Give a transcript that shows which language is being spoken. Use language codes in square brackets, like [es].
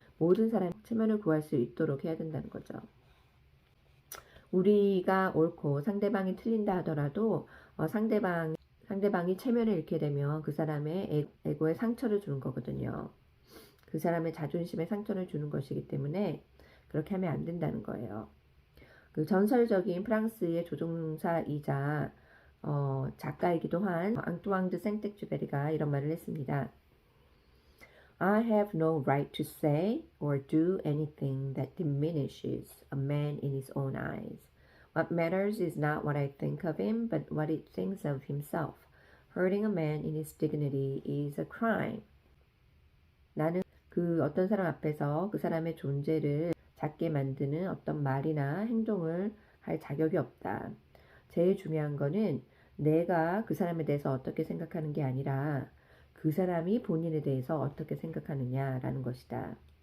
[ko] 모든 사람이 체면을 구할 수 있도록 해야 된다는 거죠. 우리가 옳고 상대방이 틀린다 하더라도 상대방이 체면을 잃게 되면 그 사람의 에고에 상처를 주는 거거든요. 그 사람의 자존심에 상처를 주는 것이기 때문에 그렇게 하면 안 된다는 거예요. 그 전설적인 프랑스의 조종사이자 작가이기도 한 앙뚜앙 드 생텍쥐베리가 이런 말을 했습니다. [en] I have no right to say or do anything that diminishes a man in his own eyes. What matters is not what I think of him, but what he thinks of himself. Hurting a man in his dignity is a crime. [ko] 나는 그 어떤 사람 앞에서 그 사람의 존재를 작게 만드는 어떤 말이나 행동을 할 자격이 없다. 제일 중요한 거는 내가 그 사람에 대해서 어떻게 생각하는 게 아니라 그 사람이 본인에 대해서 어떻게 생각하느냐라는 것이다.